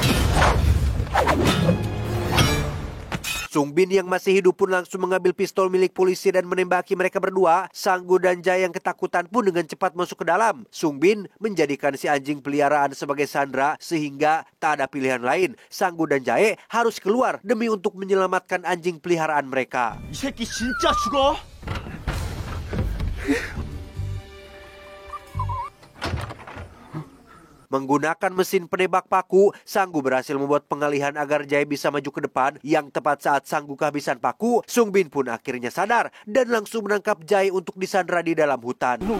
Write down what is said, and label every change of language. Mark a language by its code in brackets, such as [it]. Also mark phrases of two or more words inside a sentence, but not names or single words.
[id] Sungbin yang masih hidup pun langsung mengambil pistol milik polisi dan menembaki mereka berdua. Sanggu dan Jae yang ketakutan pun dengan cepat masuk ke dalam. Sungbin menjadikan si anjing peliharaan sebagai sandera sehingga tak ada pilihan lain. Sanggu dan Jae harus keluar demi untuk menyelamatkan anjing peliharaan mereka. [ko] 이 새끼 진짜 죽어? [id] Menggunakan mesin penembak paku, Sanggu berhasil membuat pengalihan agar Jae bisa maju ke depan. Yang tepat saat Sanggu kehabisan paku, Sungbin pun akhirnya sadar dan langsung menangkap Jae untuk disandera di dalam hutan.